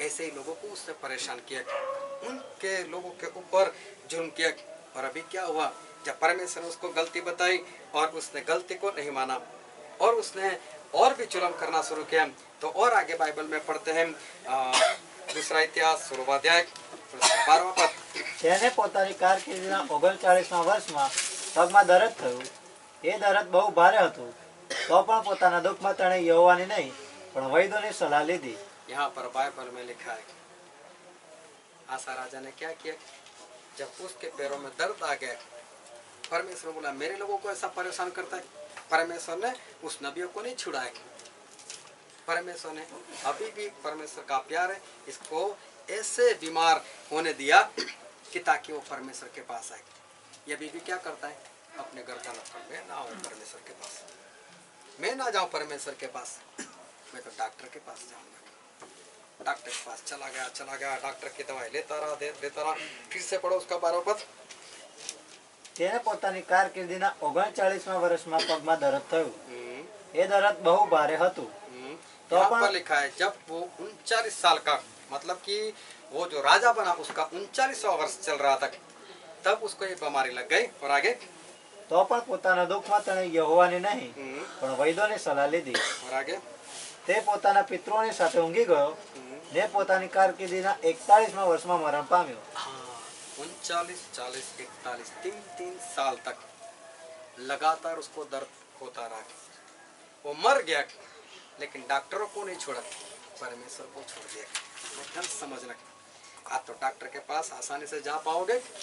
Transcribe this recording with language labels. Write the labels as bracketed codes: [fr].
[hi] ऐसे ही लोगों को उसने परेशान किया, उनके लोगों के ऊपर जुल्म किया। और अभी क्या हुआ? जब परमेश्वर ने उसको गलती बताई और उसने गलती को नहीं माना और उसने और भी जुल्म करना शुरू किया। तो और आगे बाइबल में पढ़ते हैं दूसरा इतिहास 16वां अध्याय 12वां पद। [gu] તેને પોતાની કારકિર્દીના 39મા વર્ષમાં પગમાં દરદ થયું. એ દરદ બહુ ભારે હતું. તો પણ પોતાના દુઃખમાં તેણે યહોવાની નહીં પણ વૈદ્યોની સલાહ લીધી. [hi] यहाँ पर बाइबल में लिखा है, आसा राजा ने क्या किया? जब उसके पैरों में दर्द आ गया, परमेश्वर बोला मेरे लोगों को ऐसा परेशान करता है। परमेश्वर ने उस नबियों को नहीं छुड़ाया। परमेश्वर ने अभी भी, परमेश्वर का प्यार है, इसको ऐसे बीमार होने दिया कि ताकि वो परमेश्वर के पास आए। ये अभी भी क्या करता है? अपने गर्दन पर, मैं ना आऊँ परमेश्वर के पास, मैं ना जाऊँ परमेश्वर के पास, मैं तो डॉक्टर के पास जाऊँगा। डॉक्टर के पास चला गया, डॉक्टर की दवाई लेता रहा। फिर से पढ़ो उसका 12वां पद। [gu] તેને પોતાની કારકિર્દીના 39મા વર્ષમાં પગમાં દરદ થયું. એ દરદ બહુ ભારે હતું. तो [hi] यहाँ पर लिखा है जब वो 39 साल का, मतलब कि वो जो राजा बना उसका 39वां वर्ष चल रहा था, तब उसको ये बीमारी लग गई। और आगे? [gu] તો પણ પોતાના દુઃખમાં તેણે યહોવાની નહીં પણ વૈદ્યોની સલાહ લીધી. [hi] और आगे? [gu] તે પોતાના પિતૃઓની સાથે ઊંઘી ગયો ને પોતાની કારકિર્દીના 41મા વર્ષમાં મરણ પામ્યો. [hi] 39, 40, 41 3 साल तक लगातार उसको दर्द होता रहा। वो मर गया, लेकिन डॉक्टरों को नहीं छोड़ा, परमेश्वर को छोड़ दिया। ध्यान समझना, आप तो डॉक्टर के पास आसानी से जा पाओगे।